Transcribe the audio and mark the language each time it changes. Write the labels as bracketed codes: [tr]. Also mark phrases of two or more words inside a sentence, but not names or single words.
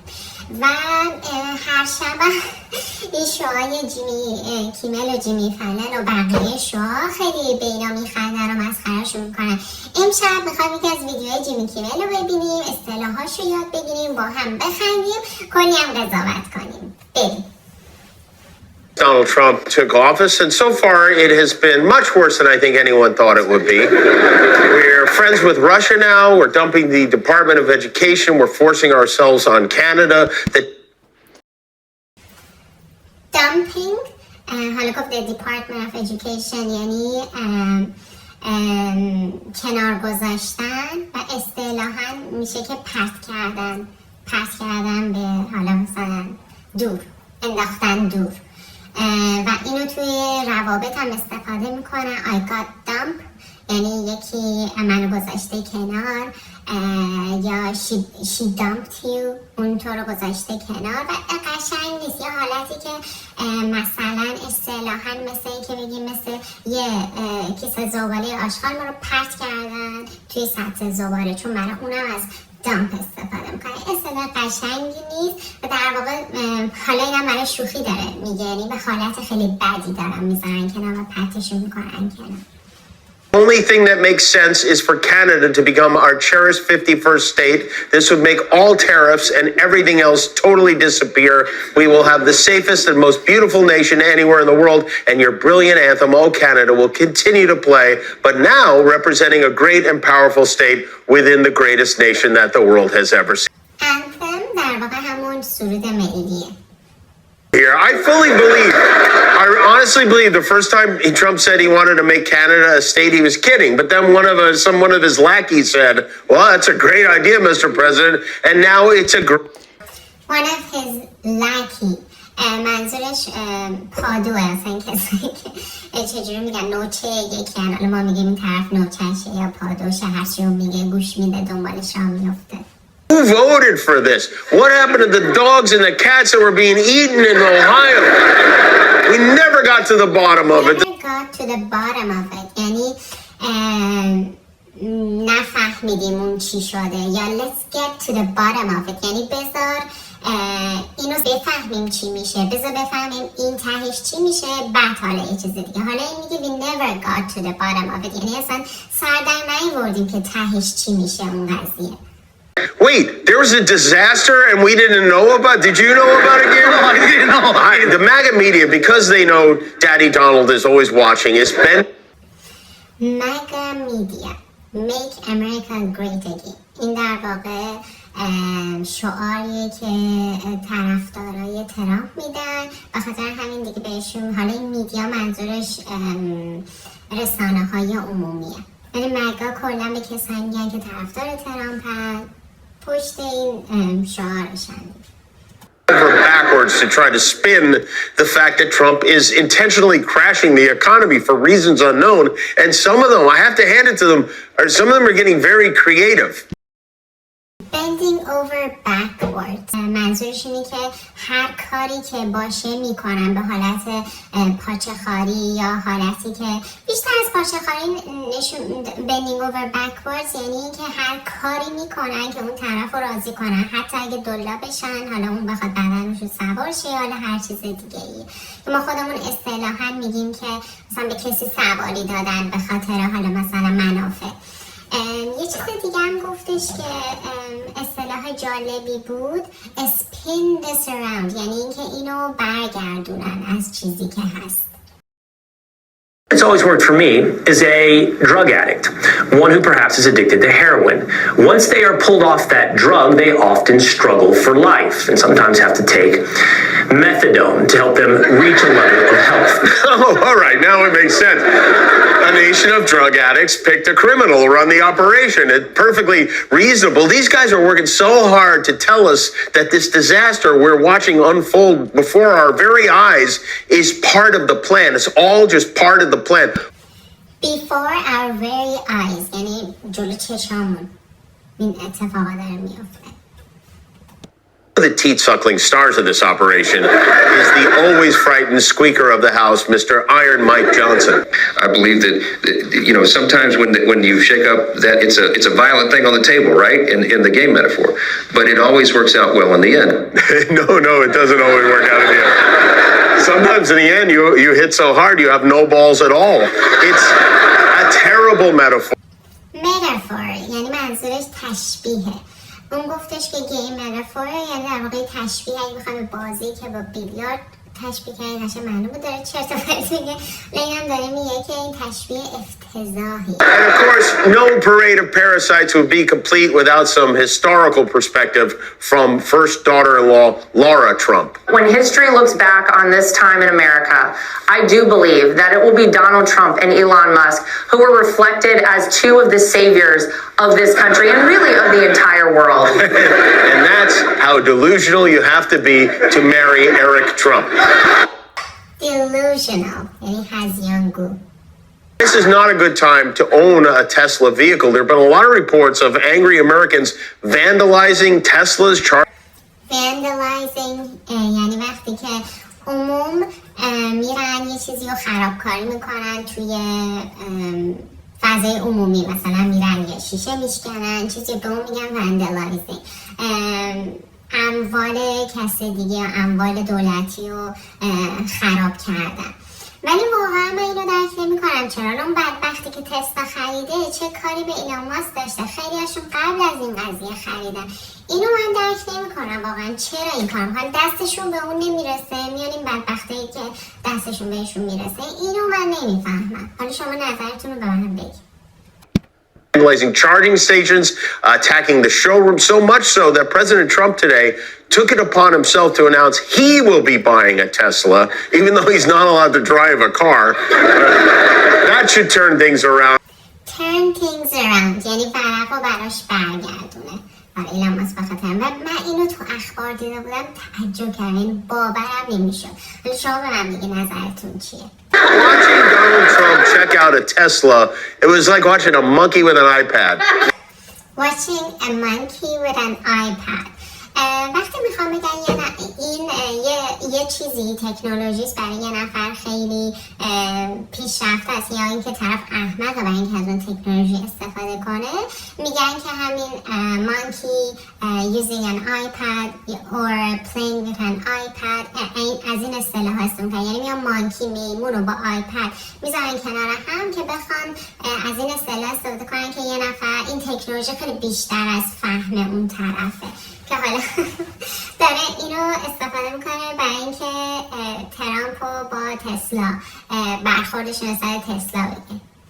[fa] و هر شب این شوهای جیمی کیمل و جیمی فلن و بقیه شوها خیلی به اینا میخندن و مسخرهشون میکنن. امشب میخوایم یکی از ویدیوهای جیمی کیمل رو ببینیم، اصطلاحاشو یاد بگیریم، با هم بخندیم، کلی هم قضاوت کنیم. بریم. [en] Donald Trump took office, and so far it has been much worse than I think anyone thought it would be. We're friends with Russia now. We're dumping the Department of Education. We're forcing ourselves on Canada. Dumping, [fa] حالا گفت [en] the Department of Education [fa] یعنی کنار گذاشتن و اصطلاحاً میشه که پرت کردن به حالا مثلا دور، انداختن دور. و اینو توی روابط هم استفاده میکنن. [en] I got dump [fa] یعنی یکی منو گذاشته کنار، یا [en] she dumped you [fa] اون تو رو گذاشته کنار. و قشنگ نیست. یه حالتی که مثلا اصطلاحاً مثل این که بگیم مثل یه کیسه زباله آشغال ما رو پرت کردن توی سطح زباله، چون برای اونم از دامپ استفاده میکنه. اصطلاح قشنگی نیست و در واقع حالا اینم برای شوخی داره میگه، یعنی به حالت خیلی بدی دارن میذارن کنار و پرتشون میکنن کنار. [en] The only thing that makes sense is for Canada to become our cherished 51st state. This would make all tariffs and everything else totally disappear. We will have the safest and most beautiful nation anywhere in the world, and your brilliant anthem, Oh Canada, will continue to play, but now representing a great and powerful state within the greatest nation that the world has ever seen. [fa] Anthem در واقع همون سرود ملیه. [en] Here, I honestly believe the first time Trump said he wanted to make Canada a state, he was kidding. But then one of his lackeys said, "Well, that's a great idea, Mr. President." And now it's one of his lackey. [fa] منظورش پادوه، اصلا کسی که چجوری میگن نوچه یکی، حالا ما میگیم این طرف نوچهشه یا پادوشه، هرچی اون میگه گوش میده، دنبالش راه میفته. [en] Who voted for this? What happened to the dogs and the cats that were being eaten in Ohio? We never got to the bottom of it. [fa] یعنی نفهمیدیم اون چی شده، یا [en] let's get to the bottom of it [fa] یعنی بذار اینو بفهمیم چی میشه، بذار بفهمیم این تهش چی میشه، بعد حالا یه چیز دیگه. حالا این میگه [en] we never got to the bottom of it [fa] یعنی اصلا سر در نیاوردیم که تهش چی میشه اون قضیه. [en] Wait, there was a disaster and we didn't know about? Did you know about it, Gary? No, I didn't know. The MAGA media, because they know Daddy Donald is always watching, is bent. MAGA media, Make America Great Again. [fa] این در واقع شعاریه که طرفدارای ترامپ میدن، به خاطر همین دیگه بهشون، حالا این میدیا منظورش رسانه های عمومیه، یعنی مگا کلا به کسانی میگن که طرفدار ترامپن، پشت این شعارشن. [en] Backwards to try to spin the fact that Trump is intentionally crashing the economy for reasons unknown, and some of them, I have to hand it to them, some of them are getting very creative. Bending over backwards [fa] منظورش اینه که هر کاری که باشه میکنن به حالت پاچه خاری یا حالتی که بیشتر از پاچه خاری نشون. [en] bending over backwards [fa] یعنی که هر کاری میکنن که اون طرف رو راضی کنن، حتی اگه دلا بشن، حالا اون بخواد بدنشو سوار شه یا هر چیز دیگه ای. ما خودمون اصطلاحاً میگیم که مثلا به کسی سواری دادن به خاطر حالا مثلا منافع. یه چیز دیگه هم گفتش که اصطلاح جالبی بود، [en] spin this around [fa] یعنی اینکه اینو برگردونن از چیزی که هست. [en] It's always worked for me is a drug addict, one who perhaps is addicted to heroin. Once they are pulled off that drug, they often struggle for life and sometimes have to take methadone to help them reach a level of health. Oh, all right, now it makes sense. A nation of drug addicts picked a criminal to run the operation. It's perfectly reasonable. These guys are working so hard to tell us that this disaster we're watching unfold before our very eyes is part of the plan. It's all just part of the plan. Before our very eyes [fa] یعنی جلو چشامون این اتفاقا داره میفته. [en] The teat-suckling stars of this operation is the always frightened squeaker of the House, Mr. Iron Mike Johnson. I believe that sometimes when you shake up that it's a violent thing on the table, right? In the game metaphor, but it always works out well in the end. No, it doesn't always work out in the end. Sometimes in the end, you hit so hard you have no balls at all. It's a terrible metaphor. [fa] متافور یعنی منظورش تشبیهه. اون گفتش که [en] game metaphor [fa] یعنی در واقع تشبیه. اگه بخوام بازی که با بیلیارد تشبیه کنید قشنگ معلوم بود داره چرت و پرت میگه، ولی اینم داره میگه که این تشبیه افتضاحی. [en] And of course, no parade of parasites would be complete without some historical perspective from first daughter-in-law Laura Trump. When history looks back on this time in America, I do believe that it will be Donald Trump and Elon Musk who were reflected as two of the saviors of this country and really of the entire world. And that's how delusional you have to be to marry Eric Trump. [fa] Delusional یعنی هذیانگو. [en] This is not a good time to own a Tesla vehicle. There have been a lot of reports of angry Americans vandalizing Teslas. [fa] Vandalizing یعنی وقتی که عموم میرن یه چیزی رو خرابکاری میکنن توی فضای عمومی، مثلا میرن یه شیشه میشکنن چیزی به اون میگن vandalizing. اموال کسی دیگه، اموال دولتی رو خراب کردن. ولی واقعا من اینو درک نمی کنم چرا اون بدبختی که تسلا خریده چه کاری به ایلان ماسک داشته. خیلی هاشون قبل از این قضیه خریدن. اینو من درک نمی کنم واقعا چرا این کار میکنن. دستشون به اون نمیرسه، میان این بدبختایی که دستشون بهشون میرسه. اینو من نمیفهمم. حالا شما نظرتون رو به من بگید. [en] Vandalizing charging stations, attacking the showroom, so much so that President Trump today took it upon himself to announce he will be buying a Tesla, even though he's not allowed to drive a car. That should turn things around. Turn things around [fa] یعنی ورق رو براش برگردونه. ایلان ماسک بخاطر من اینو تو اخبار دیده بودم تعجب کردم، باورم نمیشد. شما به من میگی نظرتون چیه؟ [en] Watching Donald Trump check out a Tesla, it was like watching a monkey with an iPad. Watching a monkey with an iPad. [fa] وقتی میخوام بگم این یه چیزی تکنولوژیست برای یه نفر خیلی پیشرفته است یا اینکه طرف احمقه برای اینکه از اون تکنولوژی استفاده کنه، میگن که همین [en] monkey using an iPad or playing with an iPad [fa] از این اصطلاح استفاده کنن. یعنی میان مانکی میمون رو با آیپد میذارن کنار هم که بخوان از این اصطلاح استفاده کنن که یه نفر این تکنولوژی خیلی بیشتر از فهم اون طرفه، که حالا داره اینو استفاده میکنه برای اینکه ترامپ رو با تسلا برخوردش نسبت تسلا بگه.